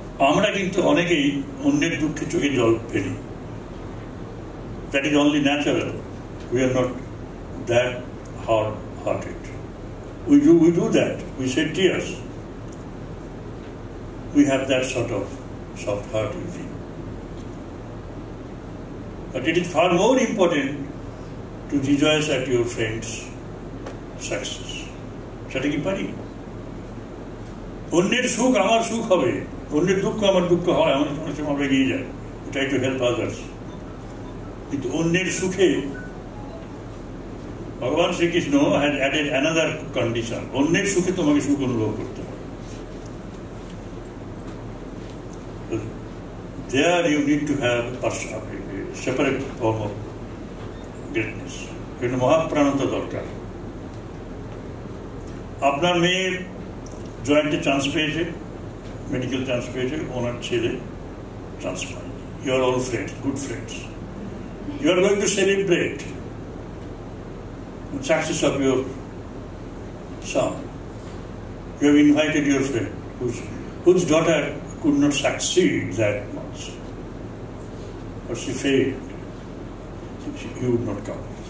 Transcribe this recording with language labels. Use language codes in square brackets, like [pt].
[bn] আমরা কিন্তু অনেকেই অন্যের দুঃখে চোখে জল ফেলি। [en] That is only natural. We are not that hard-hearted. We do that. We shed tears. We have that sort of soft heart, you think. But it is far more important to rejoice at your friend's success. [bn] সেটা কি পারি? অন্যের সুখ আমার সুখ হবে, অন্যের দুঃখ আমার দুঃখ হয়, অনেক সময় আমরা এগিয়ে যাই। [en] We try to help others. [bn] কিন্তু অন্যের সুখে ভগবান Shrikrishna [en] had added another condition. [bn] অন্যের সুখে তোমাকে সুখ অনুভব করতে হবে। [en] There you need to have a separate form of greatness. [bn] কিন্তু মহাপ্রাণতা দরকার। আপনার মেয়ে জয়েন্টে চান্স পেয়েছে, মেডিকেল চান্স পেয়েছে, ওনার ছেলে চান্স পায়নি। [en] You are all friends, good friends. You are going to celebrate the success of your son. You have invited your friend whose daughter could not succeed that much, or she failed. He would not come.